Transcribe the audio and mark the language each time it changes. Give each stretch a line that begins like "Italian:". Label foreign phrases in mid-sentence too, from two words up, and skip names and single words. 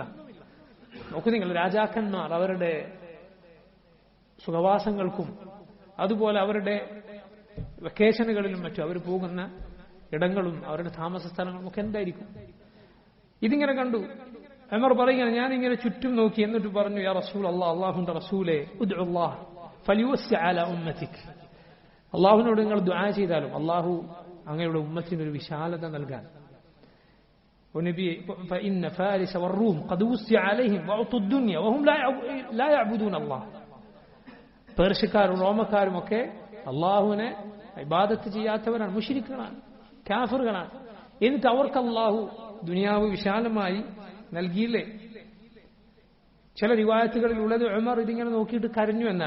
Malayalam: നോക്കൂ നിങ്ങൾ, രാജാക്കന്മാർ അവരുടെ സുഖവാസങ്ങൾക്കും അതുപോലെ അവരുടെ വെക്കേഷനുകളിലും മറ്റും അവർ പോകുന്ന ഇടങ്ങളും അവരുടെ താമസ സ്ഥലങ്ങളും ഒക്കെ എന്തായിരിക്കും? ഇതിങ്ങനെ കണ്ടു. ഉമർ പറയുകയാണ്, ഞാനിങ്ങനെ ചുറ്റും നോക്കി. എന്നിട്ട് പറഞ്ഞു,
Arabic: يا رسول الله,
Malayalam: അല്ലാഹുവിന്റെ റസൂലേ,
Arabic: ادع الله فليوسع على أمتك,
Malayalam: അല്ലാഹുവിനോട് നിങ്ങൾ ദുആ ചെയ്താലും അല്ലാഹു അങ്ങയുടെ ഉമ്മത്തിന് ഒരു വിശാലത നൽകാൻ.
Arabic: ونبي فإن فارس والروم قد وسع عليهم وأعطوا الدنيا وهم لا يعبدون الله.
Malayalam: പേർഷ്യക്കാരും റോമക്കാരും ഒക്കെ അള്ളാഹുവിനെ ഇബാദത്ത് ചെയ്യാത്തവരാണ്, മുശ്രിക്കുകളാണ്, കാഫിറുകളാണ്. എന്നിട്ട് അവർക്ക് അള്ളാഹു ദുനിയാവ് വിശാലമായി നൽകിയില്ലേ? ചില റിവായത്തുകളിൽ ഉള്ളത് ഉമർ ഇതിങ്ങനെ നോക്കിയിട്ട് കരഞ്ഞു എന്നാണ്.